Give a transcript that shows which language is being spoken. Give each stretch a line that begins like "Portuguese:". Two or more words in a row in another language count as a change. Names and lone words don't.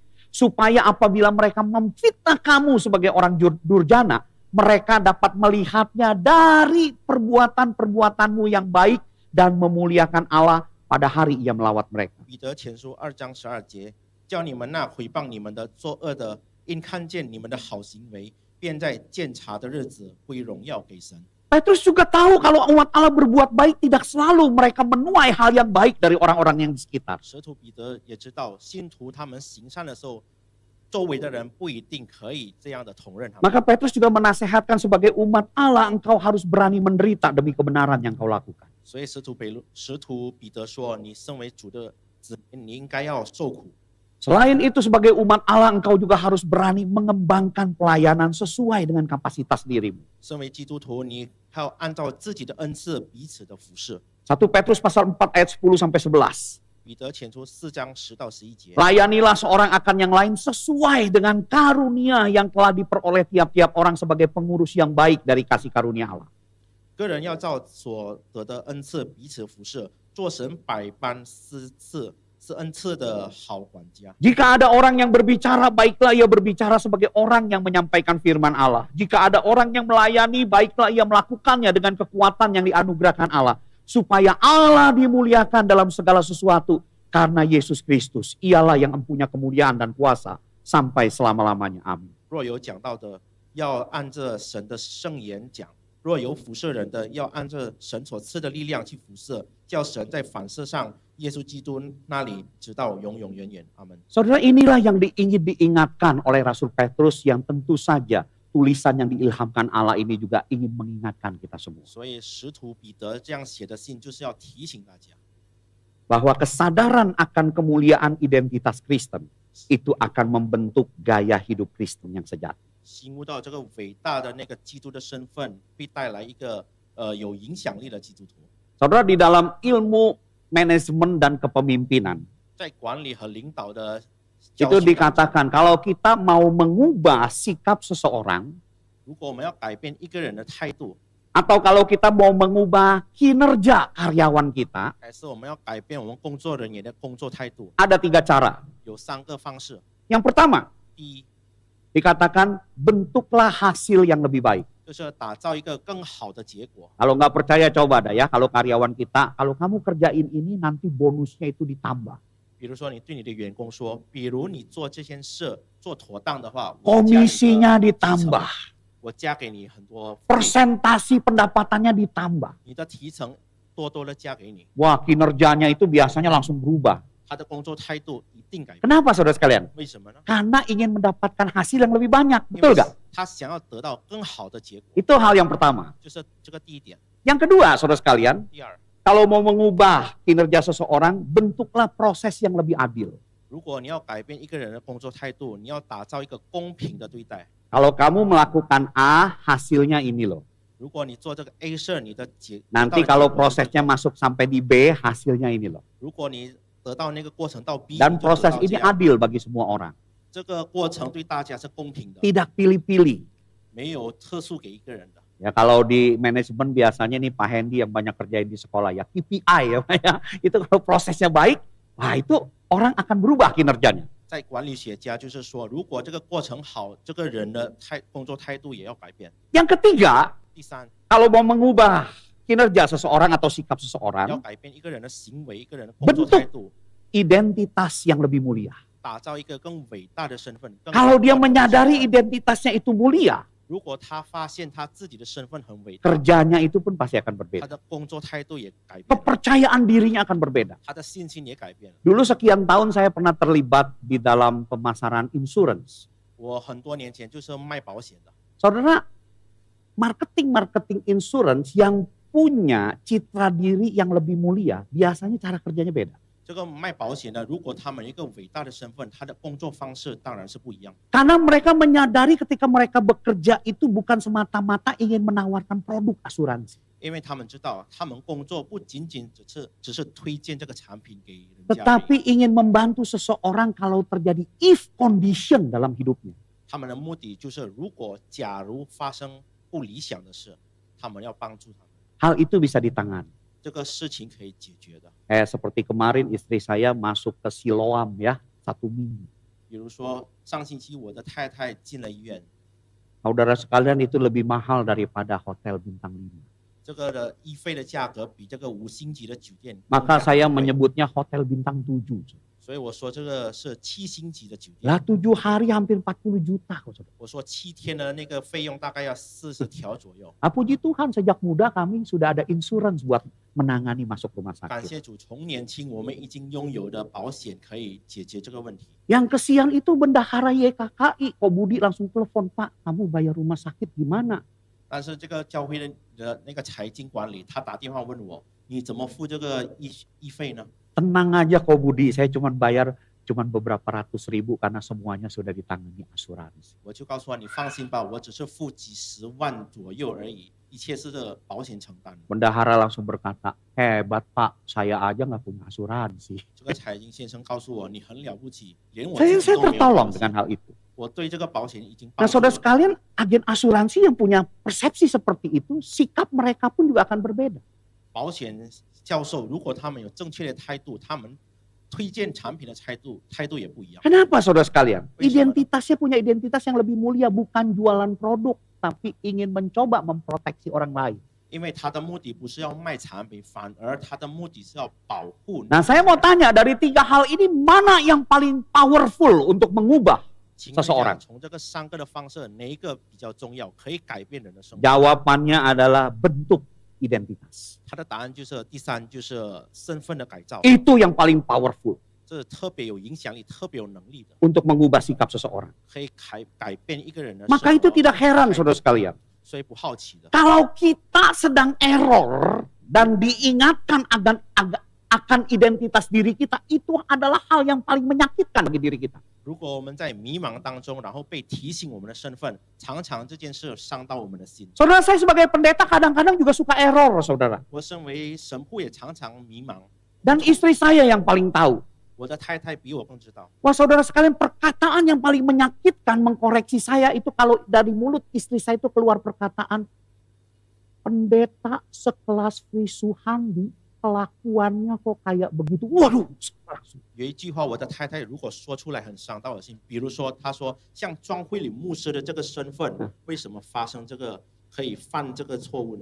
Indonesian: Supaya apabila mereka memfitnah kamu sebagai orang durjana, mereka dapat melihatnya dari perbuatan-perbuatanmu yang baik dan memuliakan Allah pada hari ia melawat mereka.
Chinese: 彼得前书2章12节，叫你们那毁谤你们的作恶的，因看见你们的好行为，便在鉴察的日子归荣耀给神。
Indonesian: Petrus juga tahu kalau umat Allah berbuat baik tidak selalu mereka menuai hal yang baik dari orang-orang yang di sekitar.
Chinese: 使徒彼得也知道，信徒他们行善的时候，周围的人不一定可以这样的同认他们。
Indonesian: Maka Petrus juga menasehatkan sebagai umat Allah, engkau harus berani menderita demi kebenaran yang kau lakukan.
Chinese: 所以使徒彼得说：“你身为主的子民，你应该要受苦。
Indonesian: Selain itu sebagai umat Allah, engkau juga harus berani mengembangkan pelayanan sesuai dengan kapasitas dirimu.
Chinese: 身为基督徒，你还要按照自己的恩赐彼此的服侍。
Indonesian: 1 Petrus pasal 4 ayat 10 sampai 11.
Chinese: 彼得前书4章10到11节。
Indonesian: Layanilah seorang akan yang lain sesuai dengan karunia yang telah diperoleh tiap-tiap orang sebagai pengurus yang baik dari kasih karunia Allah.
Chinese: 个人要照所得的恩赐彼此服侍，做神百般施赐是恩赐的好管家。
Indonesian: Jika ada orang yang berbicara, baiklah ia berbicara sebagai orang yang menyampaikan firman Allah. Jika ada orang yang melayani, baiklah ia melakukannya dengan kekuatan yang dianugerahkan Allah. Supaya Allah dimuliakan dalam segala sesuatu. Karena Yesus Kristus, ialah yang mempunyai kemuliaan dan kuasa sampai selama-lamanya. Amin.
Chinese: 若有讲道的，要按着神的圣言讲；若有服侍人的，要按着神所赐的力量去服侍，叫神在反射上耶稣基督那里直到永永远远。阿门。
Indonesian: Saudara, inilah yang ingin diingatkan oleh Rasul Petrus yang tentu saja tulisan yang diilhamkan Allah ini juga ingin mengingatkan kita semua.
Chinese: 所以使徒彼得这样写的信，就是要提醒大家，
Indonesian: Bahwa kesadaran akan kemuliaan identitas Kristen itu akan membentuk gaya hidup Kristen yang sejati.
Chinese: 醒悟到这个伟大的那个基督的身份，会带来一个有影响力的基督徒。
Indonesian: Saudara, di dalam ilmu manajemen dan kepemimpinan
Chinese: 在管理和领导的
Indonesian: itu
Chinese: 教训当中，
Indonesian: dikatakan kalau kita mau mengubah sikap seseorang
Chinese: 如果我们要改变一个人的态度，
Indonesian: atau kalau kita mau mengubah kinerja karyawan kita,
Chinese: 还是我们要改变我们工作人员的工作态度，
Indonesian: ada 3 cara.
Chinese: 有3个方式。
Indonesian: Yang pertama,
Chinese: 第一，
Indonesian: dikatakan bentuklah hasil yang lebih baik.
Chinese: 就是要打造一个更好的结果。
Indonesian: Kalau nggak percaya coba dah ya, kalau karyawan kita, kalau kamu kerjain ini nanti bonusnya itu ditambah.
Chinese: 比如说，你对你的员工说，比如你做这件事做妥当的话，我加一个
Indonesian: Komisinya
Chinese: 提成
Indonesian: ditambah,
Chinese: 我加给你很多福利，
Indonesian: persentasi pendapatannya ditambah.
Chinese: 你的提成多多的加给你，
Indonesian: Wah, kinerjanya itu biasanya langsung berubah.
Chinese: 他的工作态度一定改变。
Indonesian: Kenapa saudara sekalian?
Chinese: 为什么呢？
Indonesian: Karena ingin mendapatkan hasil yang lebih banyak,
Chinese: 因
Indonesian: betul
Chinese: 为
Indonesian: gak?
Chinese: 他想要得到更好的结果，
Indonesian: Itu hal yang pertama.
Chinese: 就是这个第一点。
Indonesian: Yang kedua, saudara sekalian,
Chinese: 第二，
Indonesian: kalau mau mengubah kinerja seseorang, bentuklah proses yang lebih adil.
Chinese: 如果你要改变一个人的工作态度，你要打造一个公平的对待。
Indonesian: Kalau kamu melakukan A, hasilnya ini loh.
Chinese: 如果你做这个 A 事，你的结
Indonesian: Nanti
Chinese: 得到
Indonesian: kalau
Chinese: 的结果是
Indonesian: prosesnya masuk sampai di B, hasilnya ini loh.
Chinese: 如果你得到那个过程到 B，
Indonesian: Dan
Chinese: 你就得
Indonesian: proses
Chinese: 到
Indonesian: ini
Chinese: 这样
Indonesian: adil bagi semua orang.
Chinese: 这个过程对大家是公平的，
Indonesian: Tidak pilih-pilih.
Chinese: 没有特殊给一个人的。
Indonesian: Ya kalau di manajemen biasanya nih Pak Hendy yang banyak kerjain di sekolah ya KPI ya Pak ya. Itu kalau prosesnya baik, wah itu orang akan berubah kinerjanya.
Chinese: 在管理学家就是说，如果这个过程好，这个人的工作态度也要改变。
Indonesian: Yang ketiga,
Chinese: 第三，
Indonesian: kalau mau mengubah kinerja seseorang atau sikap
Chinese: 要
Indonesian: seseorang,
Chinese: 改变一个人的行为，一个人的工作
Indonesian: Bentuk
Chinese: 态度，
Indonesian: identitas yang lebih mulia.
Chinese: 打造一个更伟大的身份。更
Indonesian: Kalau
Chinese: 高
Indonesian: dia
Chinese: 的身份
Indonesian: menyadari identitasnya itu mulia,
Chinese: 如果他发现他自己的身份很伟大，
Indonesian: kerjanya itu pun pasti akan
Chinese: 他
Indonesian: berbeda.
Chinese: 的工作态度也改变了，
Indonesian: Kepercayaan dirinya akan berbeda.
Chinese: 他的信心也改变了。
Indonesian: Dulu sekian tahun saya pernah terlibat di dalam pemasaran insurance.
Chinese: 我很多年前就是卖保险的，
Indonesian: Saudara,
English: marketing insurance
Indonesian: yang punya citra diri yang lebih mulia, biasanya cara kerjanya beda.
Chinese: 这个卖保险的，如果他们有一个伟大的身份，他的工作方式当然是不一样。
Indonesian: Karena mereka menyadari ketika mereka bekerja itu bukan semata-mata ingin menawarkan produk asuransi.
Chinese: 因为他们知道，他们工作不仅仅只是推荐这个产品给人家而已，
Indonesian: Tetapi ingin membantu seseorang kalau terjadi
English: if condition
Indonesian: dalam hidupnya.
Chinese: 他们的目的就是，假如发生不理想的事，他们要帮助他们。
Indonesian: Hal itu bisa ditangani.
Chinese: 这个事情可以解决的。
Indonesian: Seperti kemarin istri saya masuk ke Siloam ya, 1 minggu.
Chinese: 比如说上星期我的太太进了医院，
Indonesian: Saudara sekalian itu lebih mahal daripada hotel bintang 5.
Chinese: 这个的医费的价格比这个5星级的酒店更
Indonesian: Maka
Chinese: 加
Indonesian: saya
Chinese: 贵，
Indonesian: menyebutnya hotel bintang 7.
Chinese: 所以我说这个是7星级的酒店。
Indonesian: Lah 7 hari hampir 40 juta kok saudara.
Chinese: 我说7天的那个费用大概要40条左右。
Indonesian: Puji Tuhan sejak muda kami sudah ada insurans buat menangani masuk rumah
Chinese: 感
Indonesian: sakit.
Chinese: 谢主，从年轻我们已经拥有的保险可以解决这个问题。
Indonesian: Yang kesian itu bendahara YKKI, kok Budi langsung telepon, Pak kamu bayar rumah sakit gimana?
Chinese: 但是这个教会的那个财经管理，他打电话问我，你怎么付这个医费呢？
Indonesian: Tenang aja kok Budi, saya cuma bayar beberapa ratus ribu karena semuanya sudah ditangani asuransi.
Chinese: 我就告诉他，你放心吧，我只是付几十万左右而已，一切是这个保险承担。
Indonesian: Bendahara langsung berkata, hebat Pak, saya aja nggak punya asuransi.
Chinese: 这个财经先生告诉我，你很了不起，连我
Indonesian: Saya
Chinese: 自己都没有
Indonesian: tertolong
Chinese: 保险
Indonesian: dengan hal itu.
Chinese: 我对这个保险已经
Indonesian: Nah
Chinese: 帮助
Indonesian: saudara
Chinese: 了。
Indonesian: sekalian, agen asuransi yang punya persepsi seperti itu, sikap mereka pun juga akan berbeda.
Chinese: 保险教授如果他们有正确的态度，他们推荐产品的态度也不一样。
Indonesian: Kenapa saudara sekalian? Bagaimana? Identitasnya punya identitas yang lebih mulia, bukan jualan produk, tapi ingin mencoba memproteksi orang lain.
Chinese: 因为他的目的不是要卖产品，反而他的目的是要保护。
Indonesian: Nah saya mau tanya, dari 3 hal ini mana yang paling powerful untuk mengubah
Chinese: 请问一下，
Indonesian: seseorang?
Chinese: 从这个3个的方式，哪一个比较重要，可以改变人的生活？
Indonesian: Jawabannya adalah bentuk identitas.
Chinese: 他的答案就是第3，就是身份的改造，
Indonesian: Itu yang paling powerful
Chinese: 这是特别有影响力、特别有能力的，
Indonesian: untuk mengubah sikap seseorang.
Chinese: 可以改变一个人的生
Indonesian: Maka itu
Chinese: 活。
Indonesian: tidak heran saudara sekalian.
Chinese: 所以不好奇的。
Indonesian: Kalau kita sedang error dan diingatkan akan identitas diri kita, itu adalah hal yang paling menyakitkan bagi diri kita.
Chinese: 如果我们在迷茫当中，然后被提醒我们的身份，常常这件事伤到我们的心。
Indonesian: Saudara, saya sebagai pendeta kadang-kadang juga suka error, saudara.
Chinese: 我身为神父也常常迷茫，
Indonesian: Dan istri saya yang paling tahu.
Chinese: 我的太太比我更知道。
Indonesian: Wah saudara sekalian, perkataan yang paling menyakitkan mengkoreksi saya itu kalau dari mulut istri saya itu keluar perkataan, pendeta sekelas Frisuhandi kelakuannya kok kayak begitu. Waduh.
Chinese: 有一句话，我的太太如果说出来很伤到我的心，比如说，她说像庄辉里牧师的这个身份，为什么发生这个可以犯这个错误呢？